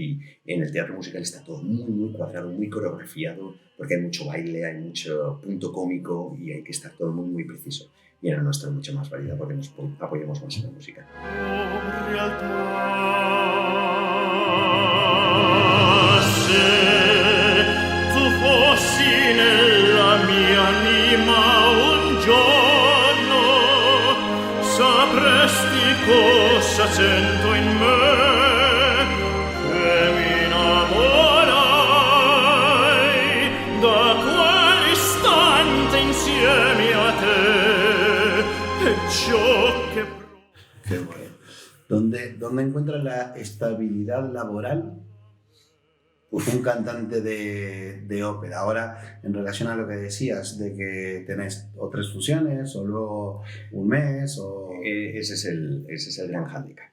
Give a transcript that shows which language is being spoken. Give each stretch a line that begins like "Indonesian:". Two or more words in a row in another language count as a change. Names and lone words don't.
Spanish: Y en el teatro musical está todo muy, muy cuadrado, muy coreografiado, porque hay mucho baile, hay mucho punto cómico y hay que estar todo muy, muy preciso. y en el nuestro hay mucha más variedad porque nos apoyamos más en la música.
Italian: Tu fossi nella mia anima un giorno, sapresti cosa sento in me, che mi innamorai da quell'istante insieme a te, e ciò che...
Spanish: Qué bueno. ¿Dónde encuentras la estabilidad laboral un cantante de ópera? Ahora, en relación a lo que decías, de que tenés o 3 funciones, o luego un mes, o... Ese es el gran hándicap,